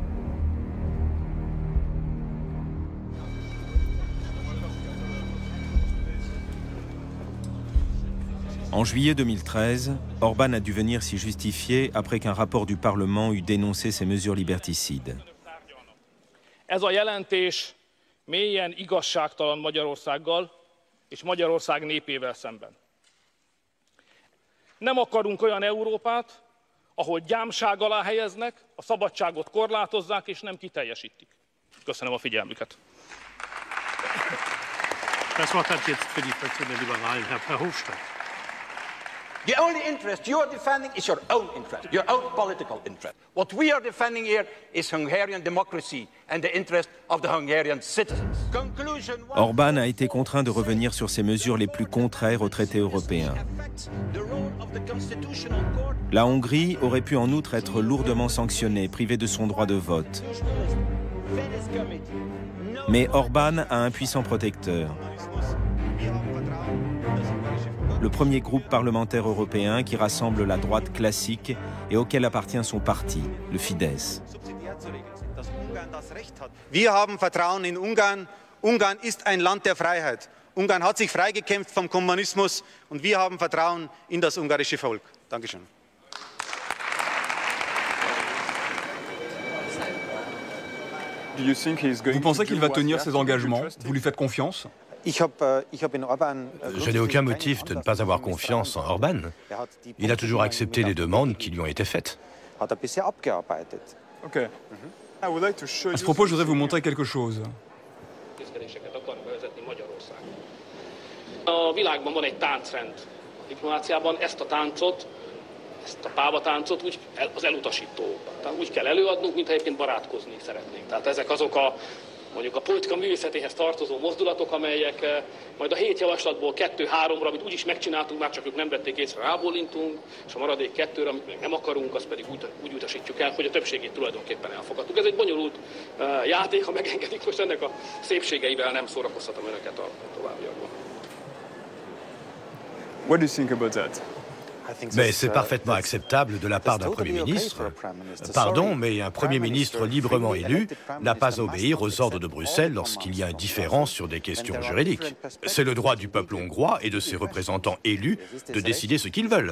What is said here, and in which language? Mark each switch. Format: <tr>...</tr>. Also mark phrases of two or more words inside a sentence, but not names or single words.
<fr>En juillet 2013, Orbán a dû venir s'y justifier après qu'un rapport du Parlement eut dénoncé ces mesures liberticides.</fr> <hu>Ez a jelentés mélyen igazságtalan Magyarországgal és Magyarország népével szemben. Nem akarunk olyan Európát, ahol gyámság alá helyeznek, a szabadságot korlátozzák és nem kiteljesítik. Köszönöm a figyelmüket.</hu> <de>Das Wort hat jetzt für die Fraktion der Liberalen Herr Verhofstadt.</de> <en>The only interest you are defending is your own interest, your own political interest. What we are defending here is Hungarian democracy and the interest of the Hungarian citizens.</en> <fr>Orbán a été contraint de revenir sur ses mesures les plus contraires aux traités européens. La Hongrie aurait pu en outre être lourdement sanctionnée, privée de son droit de vote. Mais Orbán a un puissant protecteur. Le premier groupe parlementaire européen qui rassemble la droite classique et auquel appartient son parti, le Fidesz.</fr> <de>Wir haben Vertrauen in Ungarn. Ungarn ist ein Land der Freiheit. Ungarn hat sich freigekämpft vom Kommunismus und wir haben Vertrauen in das ungarische Volk. Dankeschön.</de> <fr>Vous pensez qu'il va tenir ses engagements? Vous lui faites confiance? Je n'ai aucun motif de ne pas avoir confiance en Orbán. Il a toujours accepté les demandes qui lui ont été faites. À ce propos, je voudrais vous montrer quelque chose.</fr> <hu>A világban van egy táncrend. A diplomáciában ezt a táncot, ezt a pávatáncot az elutasító. Tehát úgy kell előadnunk, mintha egyébként barátkozni szeretnénk. Tehát ezek azok a mondjuk a politika művészetéhez tartozó mozdulatok, amelyek majd a 7 javaslatból 2-3-ra, amit úgyis megcsináltunk, már csak ők nem vették észre, rábólintunk, és a maradék 2-re, amit még nem akarunk, azt pedig úgy utasítjuk el, hogy a többségét tulajdonképpen elfogadtuk. Ez egy bonyolult játék, ha megengedik, most ennek a szépségeivel nem szórakoztatom önöket a továbbiakban.</hu> <en>What do you think about that?</en> <fr>Mais c'est parfaitement acceptable de la part d'un Premier ministre. Pardon, mais un Premier ministre librement élu n'a pas à obéir aux ordres de Bruxelles lorsqu'il y a un différend sur des questions juridiques. C'est le droit du peuple hongrois et de ses représentants élus de décider ce qu'ils veulent.</fr>